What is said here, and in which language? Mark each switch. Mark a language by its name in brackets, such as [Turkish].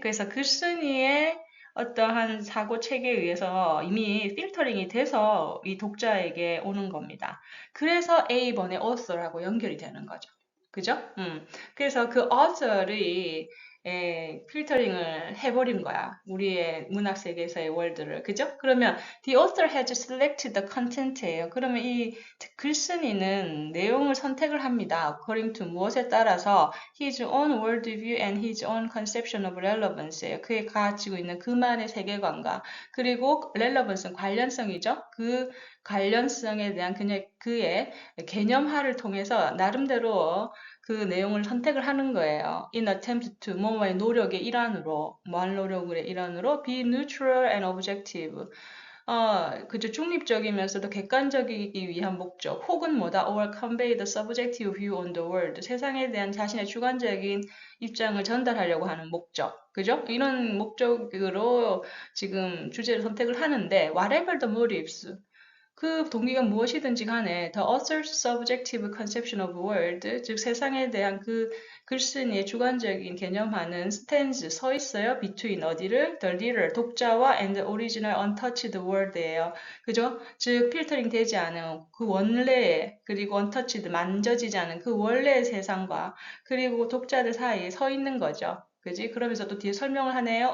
[Korean] 그래서 글쓴이의 어떠한 사고 체계에 의해서 이미 필터링이 돼서 이 독자에게 오는 겁니다. 그래서 A번의 author하고 연결이 되는 거죠. 그죠? 그래서 그 author이 필터링을 해버린 거야. 우리의 문학 세계에서의 월드를. 그죠? [English] 그러면 the author has selected the content예요. [Korean] 그러면 이 글쓴이는 내용을 선택을 합니다. [English] according to [Korean] 무엇에 따라서 [English] his own worldview and his own conception of relevance예요. [Korean] 그게 가지고 있는 그만의 세계관과 그리고 relevance는 관련성이죠. 그 관련성에 대한 그의 개념화를 통해서 나름대로 그 내용을 선택을 하는 거예요. [English] In attempt to, [Korean] 뭐뭐의 노력의 일환으로, 뭐할 노력의 일환으로 [English] be neutral and objective. [Korean] 그죠. 중립적이면서도 객관적이기 위한 목적, 혹은 뭐다, [English] or convey the subjective view on the world. [Korean] 세상에 대한 자신의 주관적인 입장을 전달하려고 하는 목적. 그죠? 이런 목적으로 지금 주제를 선택을 하는데, [English] whatever the motives. [Korean] 그 동기가 무엇이든지 간에 [English] the author's subjective conception of world, [Korean] 즉 세상에 대한 그 글쓴이의 주관적인 개념하는 stands, 서 있어요. between 어디를? [English] the reader, [Korean] 독자와 [English] and the original untouched world예요. [Korean] 그죠? 즉 필터링 되지 않은 그 원래의, 그리고 untouched, 만져지지 않은 그 원래의 세상과 그리고 독자들 사이에 서 있는 거죠. 그지? 그러면서 또 뒤에 설명을 하네요.